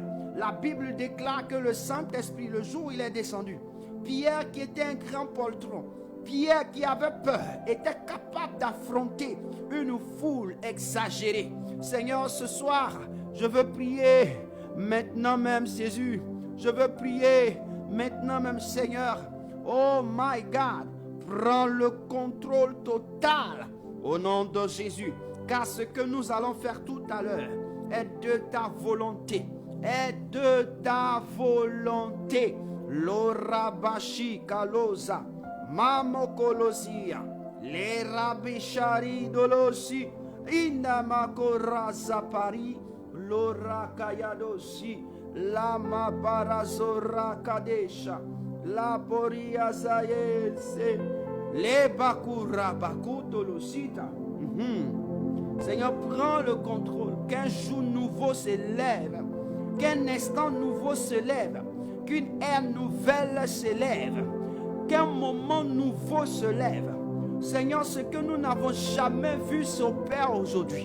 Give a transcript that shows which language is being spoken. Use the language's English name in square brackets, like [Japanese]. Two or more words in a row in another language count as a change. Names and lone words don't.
[French] La Bible déclare que le Saint-Esprit, le jour où il est descendu, Pierre qui était un grand poltron, Pierre qui avait peur était capable d'affronter une foule exagérée. Seigneur, ce soir, je veux prier maintenant même Jésus. Je veux prier maintenant même Seigneur. [English] Oh my God, [French] prends le contrôle total au nom de Jésus. Car ce que nous allons faire tout à l'heure est de ta volonté. Est de ta volonté. L'orabashi kalosa. Mamo kolosia, le rabishari dolosi, inamakoraza pari, lora kayadosi, lama barazora kadesha, la boria zayelse, le bakura bakutolosita. Seigneur, prends le contrôle, qu'un jour nouveau se lève, qu'un instant nouveau se lève, qu'une ère nouvelle se lève. Qu'un moment nouveau se lève. Seigneur, ce que nous n'avons jamais vu s'opère aujourd'hui.